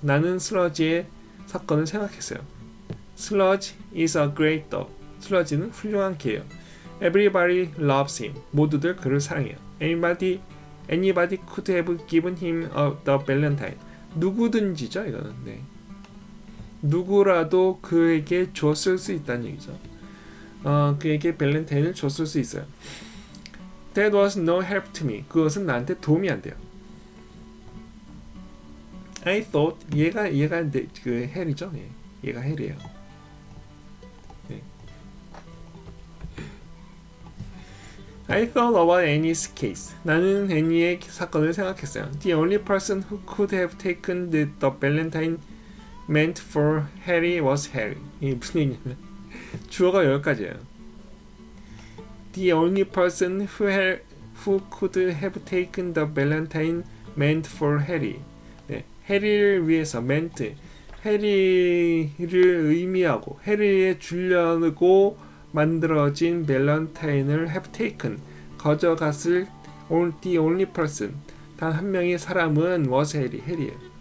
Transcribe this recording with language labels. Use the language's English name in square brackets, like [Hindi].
[Korean] 나는 슬러지의 사건을 생각했어요. [English] Sludge is a great dog. [Korean] 슬러지는 훌륭한 개예요. [English] Everybody loves him. [Korean] 모두들 그를 사랑해요. [English] Anybody could have given him the valentine. [Korean] 누구든지죠, 이거는. 네. 누구라도 그에게 줬을 수 있다는 얘기죠. 그에게 밸런타인을 줬을 수 있어요. [English] That was no help to me. [Korean] 그것은 나한테 도움이 안 돼요. [English] I thought [Korean] 얘가 그 헬이죠. 예. 얘가 헬이에요. 네. [English] I thought about Annie's case. [Korean] 나는 애니의 사건을 생각했어요. [English] The only person who could have taken the valentine meant for Harry was Harry. [Korean] 이게 무슨 얘기냐면 주어가 여기까지예요. [English] The only person who could have taken the valentine meant for Harry. [Korean] 네, 해리를 위해서 meant 해리를 의미하고 해리에 주려고 만들어진 밸런타인을 [English] have taken [Korean] 가져갔을 [English] the only person [Korean] 단 한 명의 사람은 was 해리예요.